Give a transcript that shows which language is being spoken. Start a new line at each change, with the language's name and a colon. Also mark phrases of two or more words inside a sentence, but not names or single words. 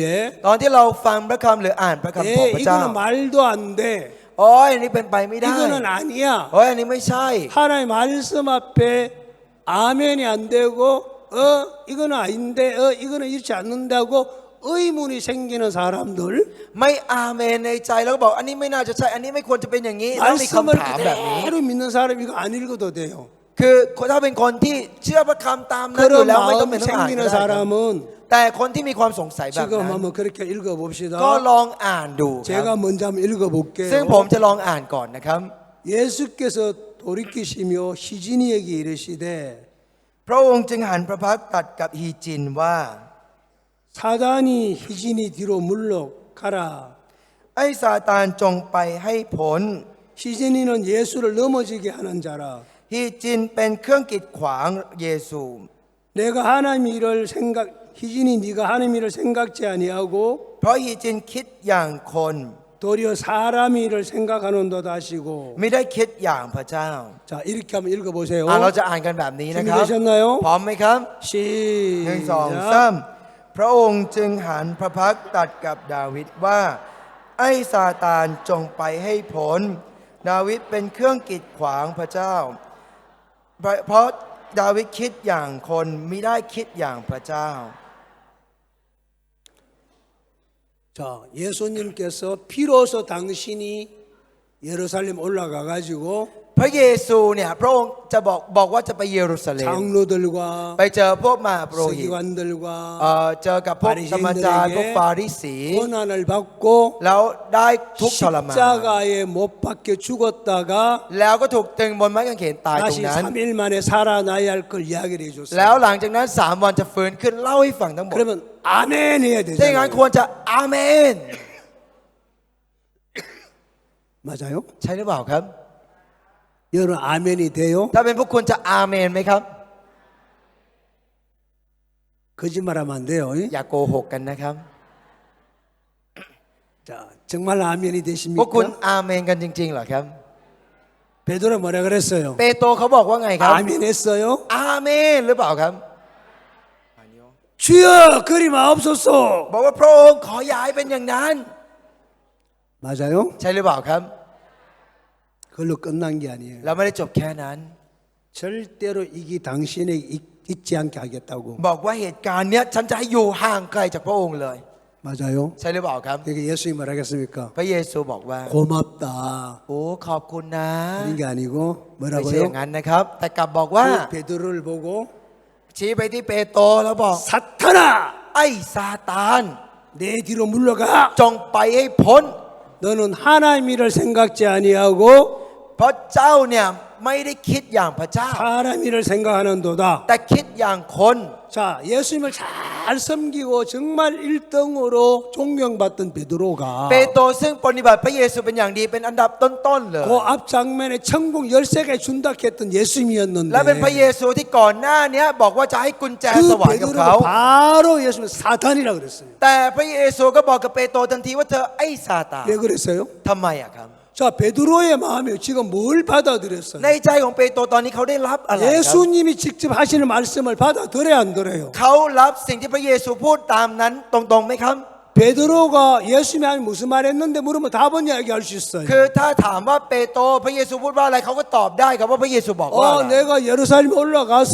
Thai: ตอนที่เราฟังพระคำหรืออ่านพระคำของพระเจ้า
Korean: 이거는 말도 안 돼.
Thai: โอ้ยอันนี้เป็นไปไม่ได้
Korean: 이거는 아니야.
Thai: โอ้ยอันนี้ไม่ใช่
Korean: 하나님 말씀 앞에 아멘이 안 되고 이거는 아닌데 이거는 이렇지 않는다고 의문이 생기는 사람들
Thai: ไม่อาเมนในใจแล้วก็บอกอันนี้ไม่น่าจะใช่อันนี้ไม่ควรจะเป็นอย่างนี้แล้วมี
Korean: 말씀을
Thai: คำถามแบบนี้
Korean: 그대로 믿는 사람 이거 안 읽어도 돼요.
Thai: คือถ้าเป็นคนที่เชื่อพระคำตามนั้นอยู่
Korean: 그런
Thai: แล้วไม่ต้อง
Korean: 마음
Thai: เป็นต้องอ่านก็
Korean: 생기는
Thai: ได้ครับ
Korean: 사람은
Thai: แต่คนที่มีความสงสัยแบบ
Korean: 지금
Thai: นั้น
Korean: 한번 그렇게 읽어봅시다.
Thai: ก็ลองอ่านดูครับ
Korean: 제가 먼저 한번 읽어볼게요.
Thai: ซึ่งผมจะลองอ่านก่อนนะครับ
Korean: 예수께서 돌이키시며 희진이에게 이르시되
Thai: พระองค์จึงหันพระพักตร์ตรัสกับฮีจินว่า
Korean: 사단이 희진이 뒤로 물러가라.
Thai: ไอ้ซาตานจงไปให้พ้น
Korean: 희진이는 예수를 넘어지게 하는 자라.
Thai: ฮีจินเป็นเครื่องกีดขวางเยซู
Korean: 내가 하나님 일을 희진이 네가 하나님 일을 생각지 아니하고
Thai: เพราะฮีจินคิดอย่างคน
Korean: 도리어 사람 일을 생각하는도다 하시고.
Thai: ไม่ได้คิดอย่างพระเจ้า
Korean: 자 이렇게 한번 읽어보세요.
Thai: เราจะอ่านกันแบบนี้นะครับ
Korean: 준비되셨나요?
Thai: พร้อมไหมครับหนึ่งสอง
Korean: 시작.
Thai: สามพระองค์จึงหันพระพักตร์ตรัสกับดาวิดว่า ไอ้ซาตานจงไปให้พ้นดาวิดเป็นเครื่องกีดขวางพระเจ้า เพราะดาวิดคิดอย่างคนไม่ได้คิดอย่างพระเจ้า
Korean: 자 예수님께서 비로소 당신이 예루살렘 올라가 가지고
Thai: พระเยซูเนี่ยพระองค์จะบอกว่าจะไปเยรูซาเล็ม
Korean: 장로들과
Thai: ไปเจอพวกมหาปุโรหิต
Korean: 서기관들과
Thai: เจอกับพวกธรรมจารย์พวกฟาริสี
Korean: 고난을 받고
Thai: แล้วได้ทุกข์ทรมาน
Korean: 십자가에 못 박혀 죽었다가
Thai: แล้วก็ถูกตึงบนไม้กางเขนตายตรง
Korean: 다시
Thai: นั้น
Korean: 3일 만에 살아나야 할 걸 이야기를
Thai: แล้ว
Korean: 해줬어요.
Thai: หลังจากนั้น 3 วันจะฟื้นขึ้นเล่าให้ฟังทั้งหมด
Korean: 그러면 아멘 해야
Thai: ถ้าอย่างนั้น
Korean: 되잖아요.
Thai: ควรจะอาเมน
Korean: 맞아요?
Thai: ใช่หรือเปล่าครับ
Korean: 여러분 아멘이 돼요?
Thai: ถ้าเป็นพวกคุณจะอาเมนไหมครับ
Korean: 거짓말하면 안 돼요.
Thai: อย่าโกหกกันนะครับ
Korean: 자 정말 아멘이
Thai: พวกคุณ
Korean: 되십니까?
Thai: อาเมนกันจริงๆเหรอครับ
Korean: 베드로 뭐라 그랬어요?
Thai: เปโตรเขาบอกว่าไงครับ
Korean: 아멘 했어요?
Thai: อาเมนหรือเปล่าครับ
Korean: 주여 그리 마옵소서.
Thai: บอกว่าพระองค์ขออย่าให้เป็นอย่างนั้น
Korean: 맞아요?
Thai: ใช่หรือเปล่าครับ
Korean: 그걸로 끝난 게 아니에요.
Thai: เราไม่ได้จบแค่นั้น
Korean: 절대로 이게 당신에게 있지 않게 하겠다고.
Thai: บอกว่าเหตุการณ์เนี้ยฉันจะให้อยู่ห่างไกลจากพระองค์เลย
Korean: 맞아요?
Thai: ใช่หรือเปล่าครับ
Korean: 그러니까 예수님이 뭐라겠습니까?
Thai: พระเยซูบอกว่า
Korean: 고맙다.
Thai: โอ้ขอบคุณนะ
Korean: 그런 게 아니고
Thai: ไม่ใช่อย่าง
Korean: 뭐라고요?
Thai: นั้นนะครับ แต่กลับบอกว่า
Korean: 그 베드로를 보고
Thai: ชี้ไปที่เปโตรแล้วบอก
Korean: 사탄아
Thai: ไอ้ซาตาน
Korean: 내 뒤로 물러가.
Thai: จงไปให้พ้น
Korean: 너는 하나님 일을 생각지 아니하고
Thai: เพราะเจ้าเนี่ยไม่ได้คิดอย่างพระเจ้า
Korean: 사람 일을 생각하는도다.
Thai: แต่คิดอย่างคน
Korean: 자, 예수님을 잘 섬기고 정말 1등으로 존경받던 베드로가
Thai: เปโตรซึ่งปฏิบัติพระเยซูเป็นอย่างดีเป็นอันดับต้นๆเลย
Korean: 그 앞 장면에 천국 열쇠가 준다 했던 예수님이었는데
Thai: และเป็นพระเยซูที่ก่อนหน้านี้บอกว่าจะให้กุญแจส
Korean: 그
Thai: วรรค์กับเขา
Korean: 베드로가 바로 예수님 사탄이라 그랬어요.
Thai: แต่พระเยซูก็บอกกับเปโตรทันทีว่าเธอไอ้ซาตาน
Korean: 왜 그랬어요?
Thai: ทำไมอะครับ
Korean: 자, 베드로의 마음에 지금 뭘 받아들였어요?
Thai: ในใจของเปโตรตอนนี้เขาได้รับอะไรครับ
Korean: 예수님이 직접 하시는 말씀을 받아들여야 안 들어요?
Thai: เขารับสิ่งที่พระเยซูพูดตามนั้นตรงๆไหมครับ
Korean: 베드로가 예수님이 무슨 말 했는데 물으면 답은 이야기할 수 있어요.
Thai: คือถ้าถามว่าเปโตรพระเยซูพูดว่าอะไรเขาก็ตอบได้ครับว่าพระเยซูบอกว่าอะไร
Korean: 내가 예루살렘 올라가서